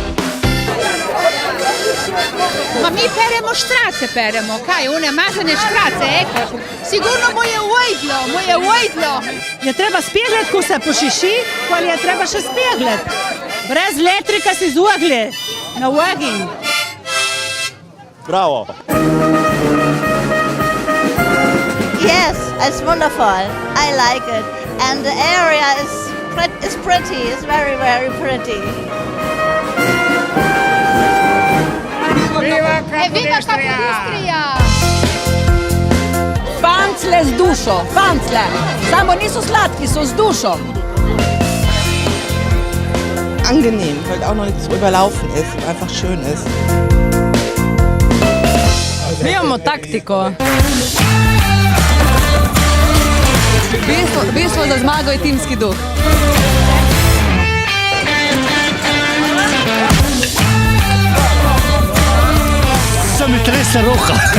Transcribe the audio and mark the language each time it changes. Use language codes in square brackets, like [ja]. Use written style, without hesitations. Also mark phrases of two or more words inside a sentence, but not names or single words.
[sl] Ma mi peremo štrace, kaj, one mazane štrace, sigurno mu je ujdlo. Je treba spjeglet, ko se pošiši, ali je treba še spjeglet. Brez elektrika si zugli, na ogenj. Bravo! [en] Yes, it's wonderful. I like it. And the area is pretty, it's very, very pretty. Viva Capodistria! [sl] Pancle z dušo, pancle. Samo niso sladki, so z dušo. [de] Angenehm, weil auch noch nicht so überlaufen ist und einfach schön ist. [sl] Mi imamo taktiko. Bistvo za zmago je timski duh. Se mi trese roka.